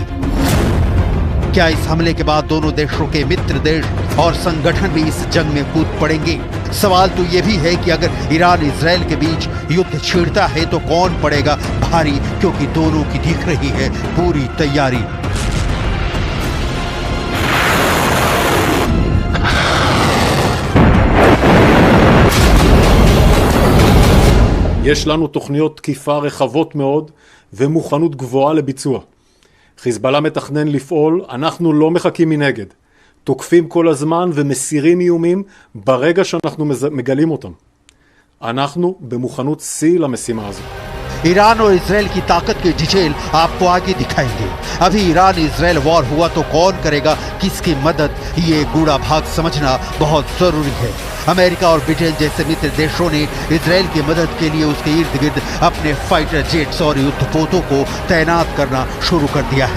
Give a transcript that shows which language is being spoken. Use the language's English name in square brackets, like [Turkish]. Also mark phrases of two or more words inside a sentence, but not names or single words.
[Hindi] क्या इस हमले के बाद दोनों देशों के मित्र देश और संगठन भी इस जंग में कूद पड़ेंगे? सवाल तो यह भी है कि अगर ईरान इजराइल के बीच युद्ध छिड़ता है तो कौन पड़ेगा भारी, क्योंकि दोनों की दिख रही है पूरी तैयारी। [Hebrew] יש לנו תוכניות תקיפה רחבות מאוד ומוכנות גבוהה לביצוע. חיזבאללה מתכנן לפעול, אנחנו לא מחכים מנגד. תוקפים כל הזמן ומסירים איומים ברגע שאנחנו מגלים אותם. אנחנו במוכנות שיא למשימה הזו. [Hindi] ईरान और इजराइल की ताकत के डिटेल आपको आगे दिखाएंगे। अभी ईरान इजराइल वॉर हुआ तो कौन करेगा किसकी मदद, ये गूढ़ा भाग समझना बहुत जरूरी है। अमेरिका और ब्रिटेन जैसे मित्र देशों ने इजराइल की मदद के लिए उसके इर्द गिर्द अपने [English] fighter jets [Hindi] और युद्धपोतों को तैनात करना शुरू कर दिया है।